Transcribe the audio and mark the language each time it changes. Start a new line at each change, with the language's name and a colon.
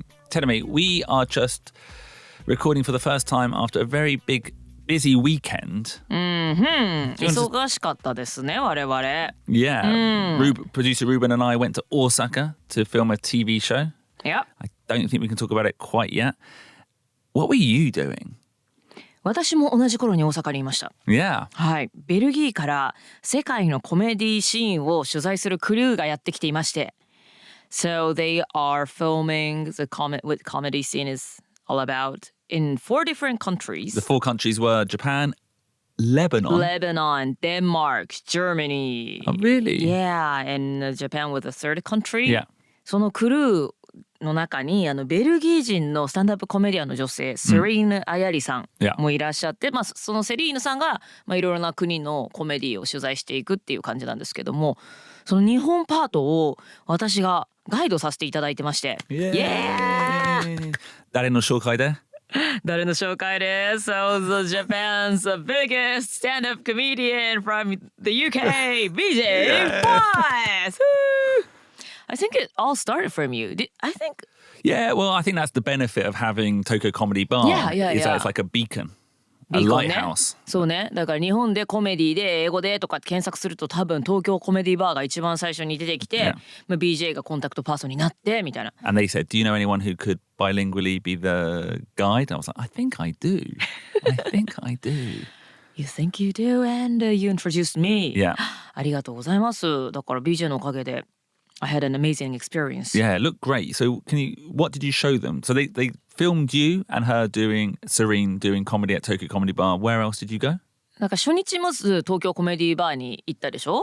English: Terumi, we are just recording for the first time after a very busy weekend.
Japanese: 忙しかったですね我々。
English: Yeah. Producer Ruben and I went to Osaka to film a TV show.Yep. I don't think we can talk about it quite yet. What were you doing?
Japanese: 私も同じ頃に大阪にいました。
English: Yeah.
Japanese: はい。ベルギーから世界のコメディシーンを取材するクルーがやってきていまして。
English: So they are filming what comedy scene is all about in 4 different countries. The 4 countries were Japan, Lebanon, Denmark, Germany. Oh, really? Yeah, and Japan was the third country. Yeah.
Japanese: そのクルーの中にベルギー人のスタンダップコメディアンの女性、セリーヌ・アヤリさんもいらっしゃって、そのセリーヌさんが、いろいろな国のコメディを取材していくっていう感じなんですけども、その日本パートを私がガイドさせていただいてまして、イエーイ！誰の紹介で？誰の紹介で
English: So the Japan's biggest stand-up comedian from the UK, BJ Fox!I think it all started from you. I think. Yeah, well, I think that's the benefit of having Tokyo Comedy Bar. Yeah. Is that it's like a beacon, a lighthouse.
Japanese: そうね。だから日本でコメディで英語でとか検索すると多分東京コメディバーが一番最初に出てきて、BJ がコンタクトパーソンになってみたいな。
English: And they said, "Do you know anyone who could bilingually be the guide?" And I was like, "I think I do. I think I do." You think you do, and you introduced me. Yeah.
Japanese: ありがとうございます。だから BJ のおかげで。
English: I had an amazing experience. Yeah, it looked great. So what did you show them? So they filmed you and her Serene doing comedy at Tokyo Comedy Bar. Where else did you go?
Japanese: なんか初日まず東京コメディバーに行ったでしょ？